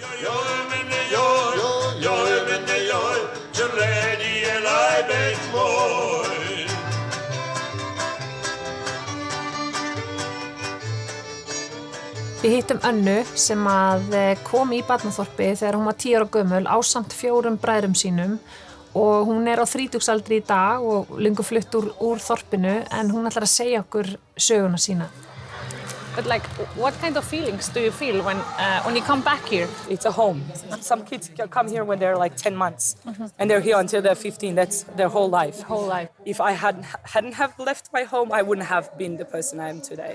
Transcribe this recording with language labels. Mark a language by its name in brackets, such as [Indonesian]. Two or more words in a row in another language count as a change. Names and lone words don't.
[Icelandic] Við hittum Önnu sem að kom í barnaþorpið þegar hún var 10 ára gömul ásamt 4 bræðrum sínum og hún er á 30-aldri í dag og löngu flutt úr þorpinu en hún ætlar að segja okkur söguna sína. [English] But like, what kind of feelings do you feel when you come back here? It's a home. Some kids come here when they're like 10 months and they're here until they're 15. That's their whole life. If I hadn't have left my home, I wouldn't have been the person I am today.